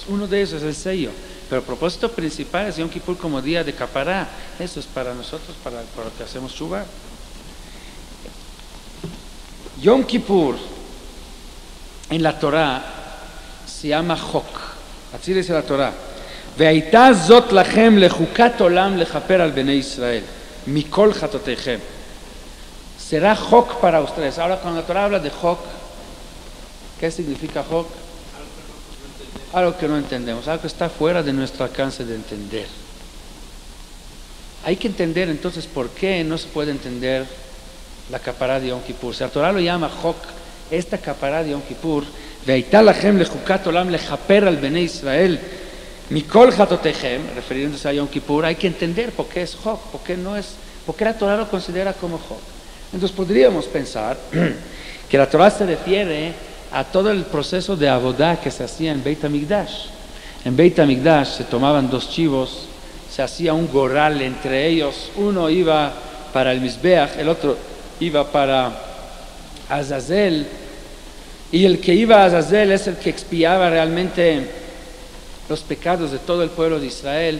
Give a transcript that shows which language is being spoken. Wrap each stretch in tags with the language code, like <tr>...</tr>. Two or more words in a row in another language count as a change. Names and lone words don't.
<es>Uno de ellos es el sello. Pero el propósito principal es Yom Kippur como día de capará. Eso es para nosotros, para lo que hacemos Shuvah. Yom Kippur en la Torah se llama Chok. Así dice la Torah.</es> <he>והיתה זאת לכם לחקת עולם לכפר על בני ישראל מכל חטאתיכם.</he> <es>Será Chok para ustedes. Ahora cuando la Torah habla de Chok, ¿qué significa Chok? Algo que no entendemos, algo que está fuera de nuestro alcance de entender. Hay que entender entonces por qué no se puede entender la capará de Yom Kippur. Si la Torah lo llama Chok, esta capará de Yom Kippur,</es> <he>והיתה לכם לחקת עולם לכפר על בני ישראל מכל חטאתיכם,</he> <es>refiriéndose a Yom Kippur, hay que entender por qué es Chok, por qué la Torah lo considera como Chok. Entonces podríamos pensar que la Torah se refiere a todo el proceso de abodá que se hacía en Beit HaMikdash. En Beit HaMikdash se tomaban dos chivos, se hacía un goral entre ellos, uno iba para el Mizbeach, el otro iba para Azazel, y el que iba a Azazel es el que expiaba realmente los pecados de todo el pueblo de Israel.</es>